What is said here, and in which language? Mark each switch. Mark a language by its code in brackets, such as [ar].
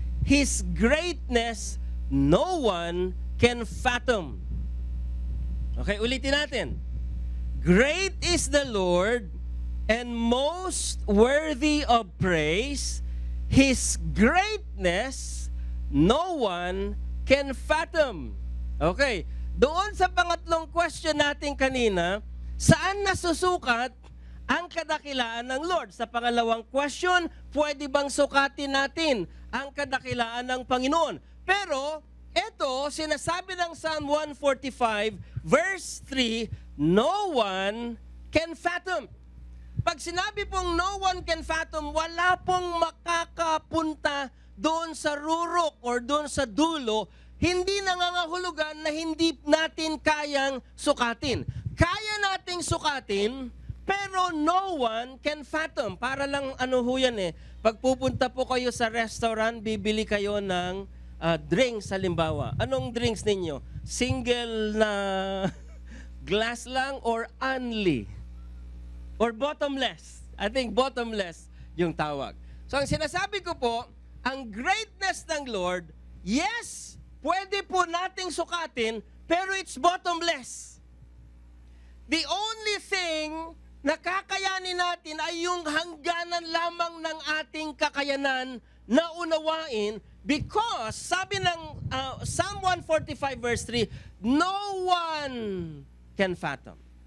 [en] His greatness no one can fathom." Okay, [tl] ulitin natin. [en] Great is the Lord and most worthy of praise. His greatness no one can fathom. [tl] Okay, doon sa pangatlong question natin kanina, saan nasusukat ang kadakilaan ng Lord? Sa pangalawang question, pwede bang sukatin natin ang kadakilaan ng Panginoon? Pero, ito, sinasabi ng Psalm 145, verse 3, [en] no one can fathom. [tl] Pag sinabi pong [en] no one can fathom, [tl] wala pong makakapunta doon sa rurok or doon sa dulo, hindi nangangahulugan na hindi natin kayang sukatin. Kaya nating sukatin, pero [en] no one can fathom. [tl] Para lang ano ho yan eh, pag pupunta po kayo sa restaurant, bibili kayo ng drinks halimbawa. Anong drinks ninyo? Single na glass lang or only? [en] Or bottomless? I think bottomless [tl] yung tawag. So ang sinasabi ko po, ang greatness ng Lord, yes, pwede po nating sukatin, pero [en] it's bottomless. The only thing [tl] na kakayanin natin ay yung hangganan lamang ng ating kakayanan na unawain, because sabi ng Psalm 145 verse 3, [en] no one can fathom.